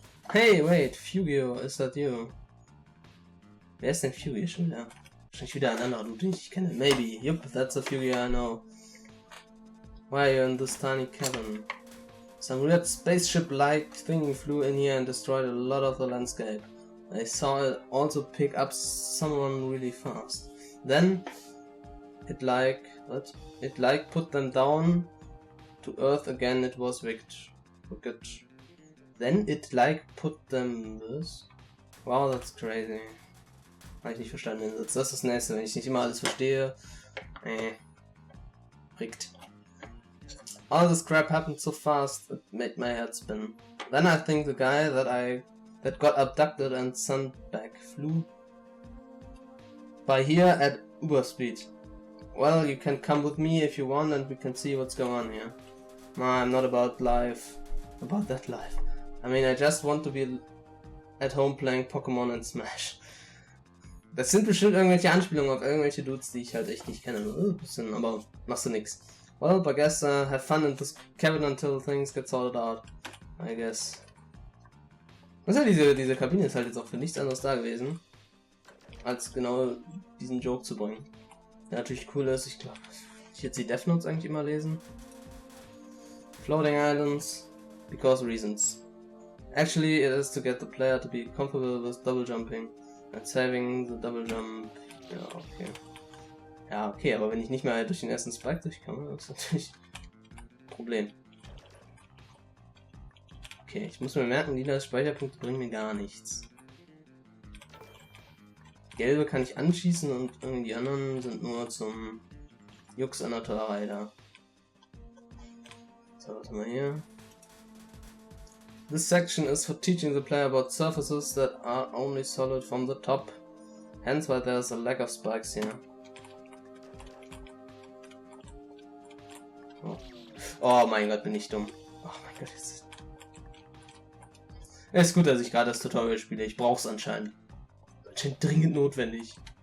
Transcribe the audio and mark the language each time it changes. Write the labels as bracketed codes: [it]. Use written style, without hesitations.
[en] Hey, wait, Fugio, is that you? [de] Wer ist denn Fugio schon wieder? Wahrscheinlich wieder ein anderer Dude, den ich kenne. [en] Maybe. Yup, that's a Fugio I know. Why are you in this tiny cabin? Some weird spaceship-like thing flew in here and destroyed a lot of the landscape. I saw it also pick up someone really fast. Then it put them down to earth again. It was wicked. Then it put them this. Wow, that's crazy. [de] Habe ich nicht verstanden den Satz. Das ist das nächste, wenn ich nicht immer alles verstehe. Rickt. [en] All this crap happened so fast, it made my head spin. Then I think the guy that got abducted and sent back flew by here at uber speed. Well, you can come with me if you want and we can see what's going on here. No, I'm not about that life. I mean, I just want to be at home playing Pokémon and Smash. [de] Das sind bestimmt irgendwelche Anspielungen auf irgendwelche Dudes, die ich halt echt nicht kenne. Bisschen, aber machst du nix. [en] Well, I guess have fun in this cabin until things get sorted out. I guess. [de] Was ja, diese Kabine ist halt jetzt auch für nichts anderes da gewesen, als genau diesen Joke zu bringen. Der natürlich cool ist, ich glaube, ich jetzt die Death Notes eigentlich immer lesen. [en] Floating Islands, because reasons. Actually, it is to get the player to be comfortable with double jumping and saving the double jump. [de] Ja, okay. Ja, okay, aber wenn ich nicht mehr durch den ersten Spike durchkomme, das ist natürlich ein Problem. Okay, ich muss mir merken, lila Speicherpunkte bringen mir gar nichts. Gelbe kann ich anschießen und irgendwie die anderen sind nur zum Jux an der Torerei da. So, was haben wir hier? [en] This section is for teaching the player about surfaces that are only solid from the top. Hence why there's a lack of spikes here. [de] Oh mein Gott, bin ich dumm. Oh mein Gott, es ist gut, dass ich gerade das Tutorial spiele. Ich brauch's anscheinend. Anscheinend dringend notwendig.